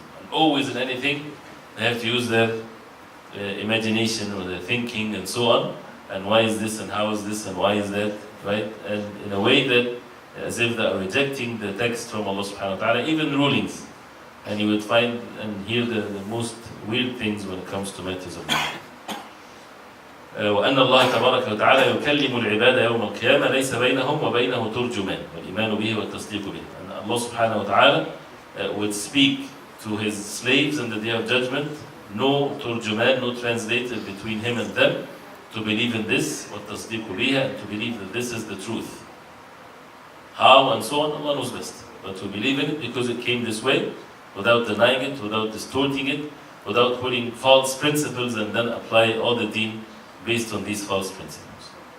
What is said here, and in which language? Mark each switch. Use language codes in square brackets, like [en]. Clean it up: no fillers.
[en] And always in anything they have to use their imagination or their thinking and so on, and why is this and how is this and why is that, right? And in a way that as if they are rejecting the text from Allah subhanahu wa ta'ala, even rulings. And you would find and hear the most weird things when it comes to matters of religion. [ar] وأن الله تبارك وتعالى يكلم العباد يوم القيامة ليس بينهم وبينه ترجمان والإيمان به والتصديق به. [en] And Allah subhanahu wa ta'ala would speak to His slaves in the Day of Judgment, no turjuman, no translator between Him and them, to believe in this, [ar] والتصديق بها, [en] and to believe that this is the truth. How and so on, Allah knows best. But to believe in it because it came this way, without denying it, without distorting it, without putting false principles and then apply all the deen based on these false principles.